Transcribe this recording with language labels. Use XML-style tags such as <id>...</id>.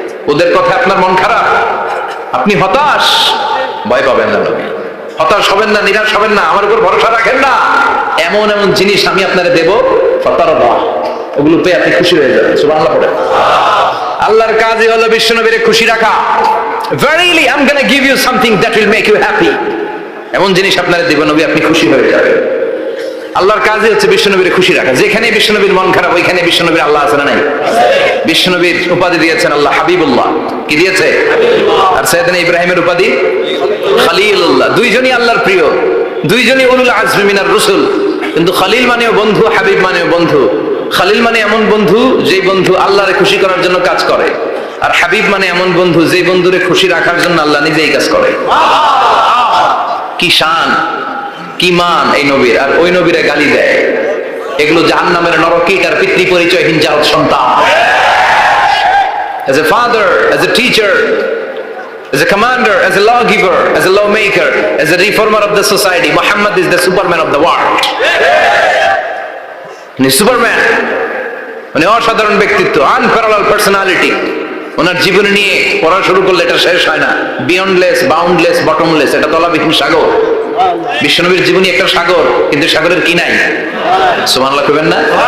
<bn>ওদের কথা আপনার মন খারাপ, আপনি হতাশ, ভয় পাবেন না নবী, হতাশ হবেন না, নিরাশ হবেন না, আমার উপর ভরসা রাখেন না। এমন এমন জিনিস আমি আপনারে দেব, ফাতারদা, ওগুলো পেয়ে আপনি খুশি হয়ে যাবেন। সুবহানাল্লাহ পড়েন। আল্লাহর কাজই হলো বিশ্বনবীরে খুশি রাখা।</bn> <en>Verily I'm going to give you something that will make you happy.</en> <bn>এমন জিনিস আপনারা দেব নবী, আপনি খুশি হয়ে যাবেন। আল্লাহর কাজই হচ্ছে বিশ্বনবীরে খুশি রাখা। যেখানে বিশ্বনবীর মন খারাপ, ওইখানে বিশ্বনবীর আল্লাহ আছে না নাই? বিশ্বনবীর উপাধি দিয়েছেন আল্লাহ হাবিবুল্লাহ। কি দিয়েছে? আর সাইয়েদনা ইব্রাহিমের উপাধি খলিলুল্লাহ। দুইজনই আল্লাহর প্রিয়, দুইজনই</bn> <ar>উলুল আজমি মিনার রাসূল।</ar> <bn>কিন্তু খলিল মানেও বন্ধু, হাবিব মানেও বন্ধু। খলিল মানে এমন বন্ধু যে বন্ধু আল্লাহরে খুশি করার জন্য কাজ করে, আর হাবিব মানে এমন বন্ধু যে বন্ধুরে খুশি রাখার জন্য আল্লাহ নিজেই কাজ করে। কি শান, কি মান এই নবীর! আর ওই নবীরে গালি দেয়। এগুলো জাহান্নামের নরকীট আর পিতৃ পরিচয়হীন জাত সন্তান।</bn> <en>As a father, as a teacher, as a commander, as a lawgiver, as a lawmaker, as a reformer of the society, Muhammad is the Superman of the world.</en> <bn>Superman, মানে অসাধারণ ব্যক্তিত্ব, আনপ্যারালাল পার্সোনালিটি। ওনার জীবন নিয়ে পড়া শুরু করলে এটা শেষ হয় না। বিয়ন্ডলেস, বাউন্ডলেস, বটমলেস, এটা তলাবিহীন সাগর। বিশ্বনবীর জীবনী একটা সাগর, কিন্তু সাগরের কি নাই? সুবহানাল্লাহ কইবেন না?</bn>